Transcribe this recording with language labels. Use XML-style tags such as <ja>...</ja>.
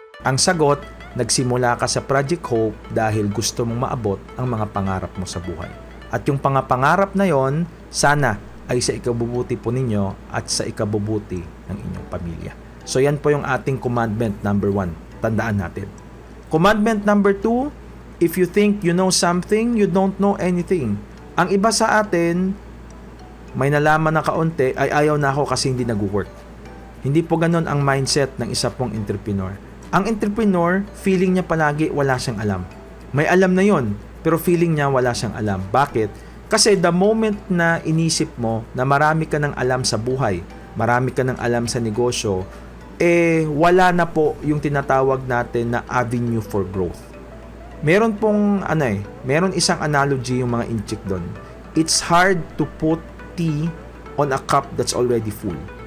<tl>Ang sagot, nagsimula ka sa Project Hope dahil gusto mong maabot ang mga pangarap mo sa buhay. At yung pangarap na yon, sana ay sa ikabubuti po ninyo at sa ikabubuti ng inyong pamilya. So yan po yung ating commandment number 1. Tandaan natin.</tl> <en>Commandment number 2, if you think you know something, you don't know anything.</en> <tl>Ang iba sa atin, may nalaman na kaunti, ay ayaw na ako kasi hindi nag-work. Hindi po ganun ang mindset ng isa pong entrepreneur. Ang entrepreneur, feeling niya palagi wala siyang alam. May alam na yon, pero feeling niya wala siyang alam. Bakit? Kasi</tl> <en>the moment</en> <tl>na inisip mo na marami ka ng alam sa buhay, marami ka ng alam sa negosyo, wala na po yung tinatawag natin na</tl> <en>avenue for growth.</en> <tl>Meron pong meron isang analogy yung mga inchik doon.</tl> <en>It's hard to put tea on a cup that's already full.</en>